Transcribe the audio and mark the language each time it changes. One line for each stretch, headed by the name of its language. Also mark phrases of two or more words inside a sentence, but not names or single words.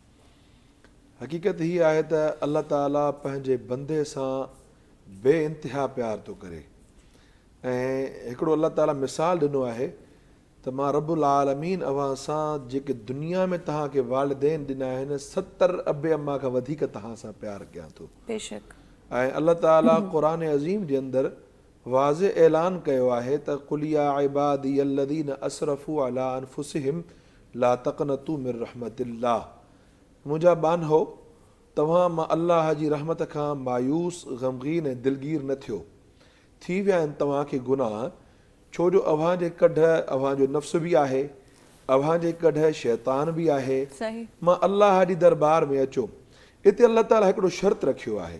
Sindhi: हक़ीक़त हीअ आहे त अल्लाह ताला पंहिंजे बंदे सां बे इंतिहा प्यार थो करे ऐं हिकिड़ो अल्लाह ताला मिसाल ॾिनो आहे त मां
Arabic: رب العالمين
Sindhi: अव्हां सां जेके दुनिया में तव्हांखे वालिदैन ॾिना आहिनि 70 अबे अम्मा खां वधीक तव्हां सां प्यार कयां थो। बेशक। ऐं अल्लाह ताला क़ुरान अज़ीम जे अंदरि वाज़े ऐलान कयो आहे त
Arabic: قل يا عبادي الذين أسرفوا على أنفسهم لا تقنطوا من رحمة الله.
Sindhi: मुंहिंजा बानो, तव्हां मां अल्लाह जी रहमत खां मायूस, ग़मगीन ऐं दिलगीर न थियो। थी विया आहिनि तव्हांखे गुनाह, छो जो अव्हांजे कढ अव्हांजो नफ़्स बि आहे, अव्हांजे कढ शैतान बि आहे। सही। मां अल्लाह जी दरबार में अचो। हिते अल्लाह ताला हिकिड़ो शर्त रखियो आहे।